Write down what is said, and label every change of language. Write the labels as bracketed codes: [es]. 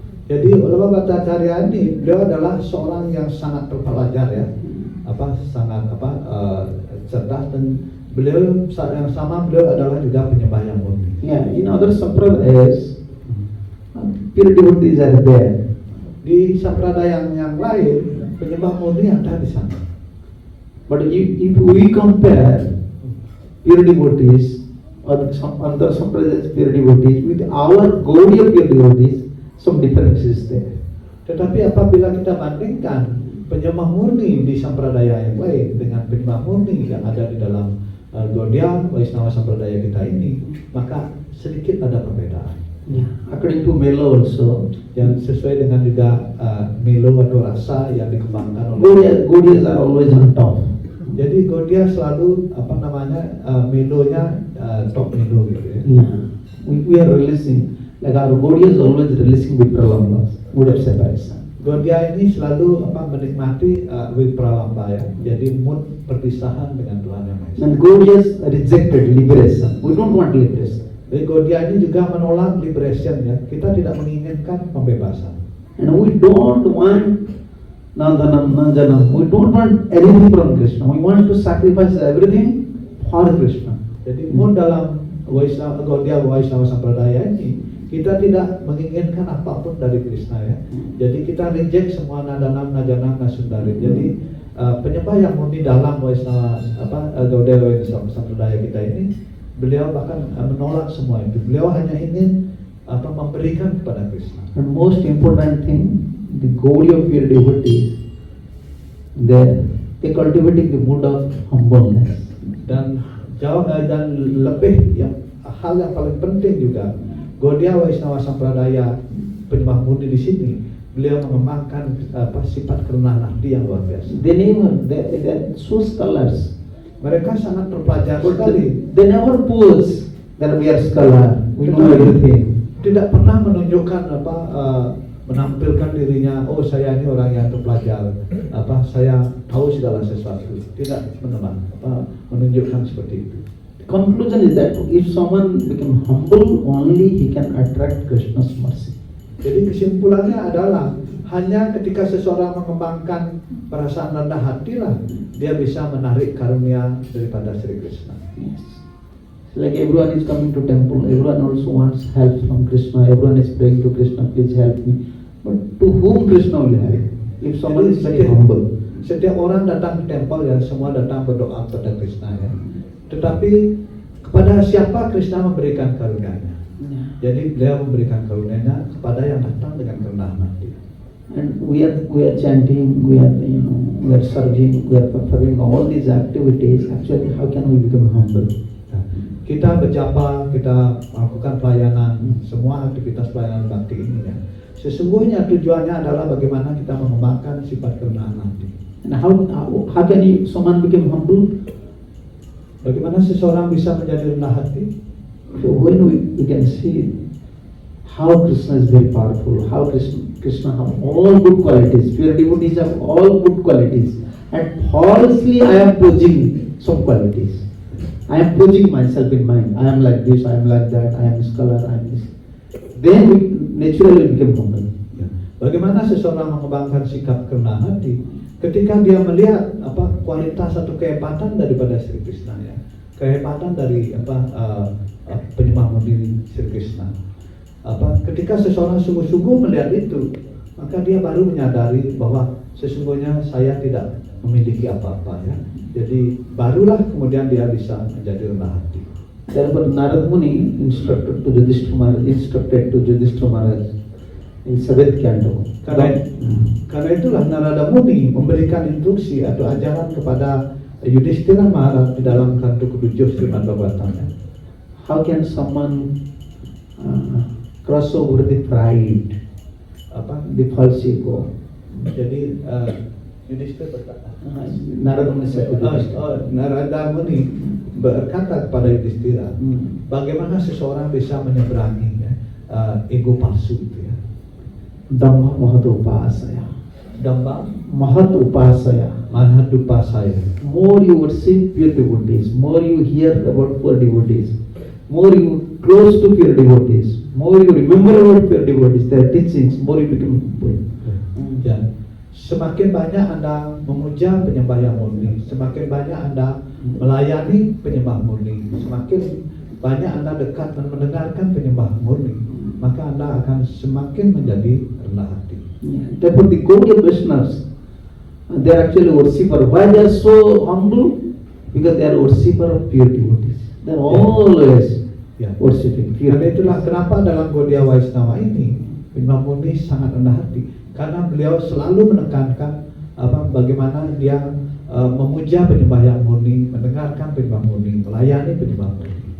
[id] Jadi Wallabha Bhattacharya ini beliau adalah seorang yang sangat terpelajar ya, sangat cerdas, dan beliau yang sama beliau adalah juga penyembah yang murni. [en] Yeah, in other sampradayas, pure devotees are there. [id] Di sampradaya yang lain penyembah murni ada di sana. [en] But if we compare pure devotees or some other sampradayas pure devotees with our Gaudiya pure devotees, some difference is there. [id] Tetapi apabila kita bandingkan penyembah murni di sampradaya yang lain dengan penyembah murni yang ada di dalam Gaudiya Vaishnava sampradaya kita ini, maka sedikit ada perbedaan. [en] Yeah. According to Melo also, [id] yang sesuai dengan juga Melo atau rasa yang dikembangkan oleh [en] Gaudiyas are always on top. [id] Jadi Gaudiya selalu Melonya top Melo gitu ya. [en] Yeah. We are releasing, like our Gaudiya is always releasing with pralambas, mood of separation. [id] Gaudiya ini selalu menikmati Vipralambha ya. Jadi mood perpisahan dengan Tuhan Yang Maha Esa. [en] And Gaudiyas rejected liberation. We don't want liberation. [id] Jadi Gaudiya ini juga menolak liberation ya. Kita tidak menginginkan pembebasan. [en] And we don't want Nandanam, Nanjanam. We don't want anything from Krishna. We want to sacrifice everything for Krishna. [id] Jadi mood dalam Gaudiya Vaishnava sampradaya ini, kita tidak menginginkan apapun dari Krishna ya. Jadi kita reject semua Nadanam, Najanam, Nasundari. Jadi penyembah yang murni dalam Vaishnava Gaudiya Vaishnava sampradaya kita ini, beliau bahkan menolak semua itu. Beliau hanya ingin memberikan kepada Krishna. [en] And most important thing, the Gaudiya pure devotees, they cultivating the mood of humbleness. [id] Dan lebih hal yang paling penting juga, Gaudiya Vaishnava sampradaya penyembah murni di sini, beliau mengembangkan sifat kerendahan hati yang luar biasa. [en] They're so scholars. [id] Mereka sangat terpelajar sekali. [en] They never pose that we are scholar, we know everything. [id] Tidak pernah menunjukkan menampilkan dirinya, oh saya ini orang yang terpelajar, saya tahu segala sesuatu. Tidak menunjukkan seperti itu. [en] The conclusion is that if someone become humble, only he can attract Krishna's mercy. [id] Jadi kesimpulannya adalah hanya ketika seseorang mengembangkan perasaan rendah hati lah dia bisa menarik karunia daripada Sri Krishna. [en] Yes. Like everyone is coming to temple, everyone also wants help from Krishna, everyone is praying to Krishna, please help me. But to whom Krishna will help? If someone is very humble. [id] Setiap orang datang ke temple ya, semua datang berdoa kepada Krishna ya. Tetapi kepada siapa Krishna memberikan karunia-Nya? Jadi beliau memberikan karunia-Nya kepada yang datang dengan kerendahan hati. [en] And we are chanting, we are serving, we are performing all these activities. Actually, how can we become humble? [id] Kita berjapa, kita melakukan pelayanan, semua aktivitas pelayanan bakti ini ya. Sesungguhnya tujuannya adalah bagaimana kita mengembangkan sifat kerendahan hati. [en] And how can someone become humble? [id] Bagaimana seseorang bisa menjadi rendah hati? [en] So when we can see how Krishna is very powerful, how Krishna have all good qualities, pure devotees have all good qualities, and falsely I am posing some qualities. I am posing myself in mind. I am like this, I am like that, I am a scholar, I am this. Then we naturally become humble. [id] Bagaimana seseorang mengembangkan sikap kerendahan hati? Ketika dia melihat kualitas atau kehebatan daripada Sri Krishna, ya, kehebatan dari penyembah murni Sri Krishna. Ketika seseorang sungguh-sungguh melihat itu, maka dia baru menyadari bahwa sesungguhnya saya tidak memiliki apa-apa, ya. Jadi barulah kemudian dia bisa menjadi rendah hati. [en] Therefore, Narad Muni instructed to Yudhishthira Maharaj in 7th canto. [id] Karena itulah Narada Muni memberikan instruksi atau ajaran kepada Yudhishthira Maharaj di dalam kanto ke-7 Srimad Bhagavatam. [en] How can someone cross over the pride, the false ego? [id] Jadi Yudhishthira berkata, [en] Narada Muni said to [id] Narada Muni berkata kepada Yudhishthira, bagaimana seseorang bisa menyeberangi ego palsu itu, ya. Dhamma Mahadupasaya. Dhamma Mahadupasaya. Mahadupasaya. [en] More you worship pure devotees, more you hear about pure devotees, more you close to pure devotees, more you remember about pure devotees, their teachings, more you become pure. [id] Ya. Semakin banyak Anda memuja penyembah yang murni, semakin banyak Anda melayani penyembah murni, semakin banyak Anda dekat dan mendengarkan penyembah murni, maka Anda akan semakin menjadi rendah hati. [en] Therefore, the Gaudiya Vaishnavas, they are actually worshipper. Why they are so humble? Because they are worshipper of pure devotees. They are always worshiping pure. [id] Karena itulah kenapa dalam Gaudiya Vaishnava ini penyembah murni sangat rendah hati, karena beliau selalu menekankan bagaimana dia memuja penyembah yang murni, mendengarkan penyembah murni, melayani penyembah murni.